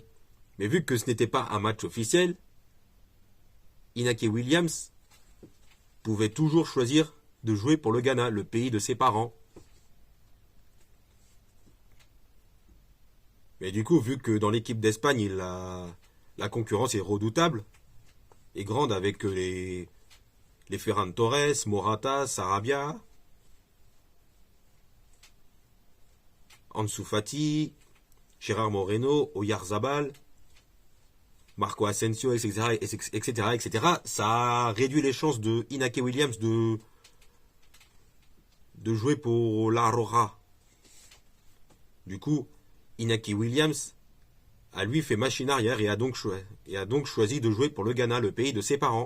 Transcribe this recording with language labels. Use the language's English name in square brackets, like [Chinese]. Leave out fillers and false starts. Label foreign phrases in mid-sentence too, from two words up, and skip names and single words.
[French] Mais vu que ce n'était pas un match officiel, Inaki Williams pouvait toujours choisir de jouer pour le Ghana, le pays de ses parents. Mais du coup, vu que dans l'équipe d'Espagne, la concurrence est redoutable et grande avec les Ferran Torres, Morata, Sarabia, Ansu Fati, Gérard Moreno, Oyarzabal, Marco Asensio, etc., etc., etc., ça réduit les chances de Inaki Williams de jouer pour la Roja. Du coup, Inaki Williams a lui fait machine arrière et a donc choisi de jouer pour le Ghana, le pays de ses parents.